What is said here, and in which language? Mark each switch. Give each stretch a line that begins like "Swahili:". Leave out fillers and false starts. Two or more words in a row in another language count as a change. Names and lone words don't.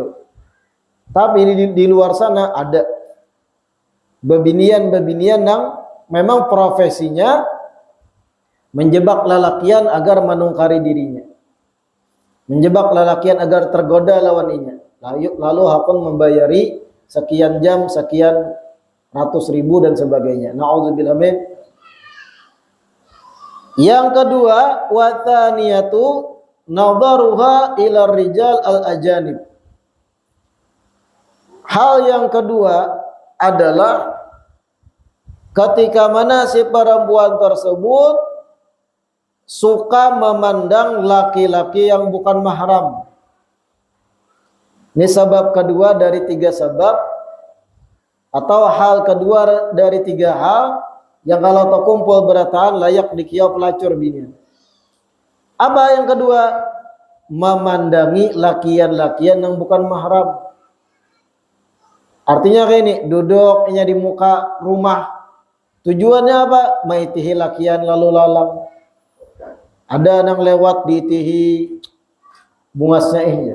Banjar: Tapi di luar sana ada bebinian nang memang profesinya menjebak lalakian agar menungkari dirinya, menjebak lalakian agar tergoda lawaninya, lalu hakun membayari sekian jam, sekian ratus ribu dan sebagainya.
Arabic: نعوذ بالله من
Indonesian: Yang kedua,
Arabic: والثانية نظرها إلى الرجال الأجانب.
Indonesian: Hal yang kedua adalah ketika mana si perempuan tersebut suka memandang laki-laki yang bukan mahram.
Banjar: Ini sebab kedua dari 3 sebab, atau hal kedua dari 3 hal yang kalau terkumpul berataan layak dikiau pelacur binian.
Indonesian: Apa yang kedua? Memandangi lakian-lakian yang bukan mahram.
Banjar: Artinya kayak ini, duduknya di muka rumah.
Indonesian: Tujuannya apa?
Banjar: Maitihi lakian lalu lalang. Ada yang lewat diitihi bungasnya ihnya.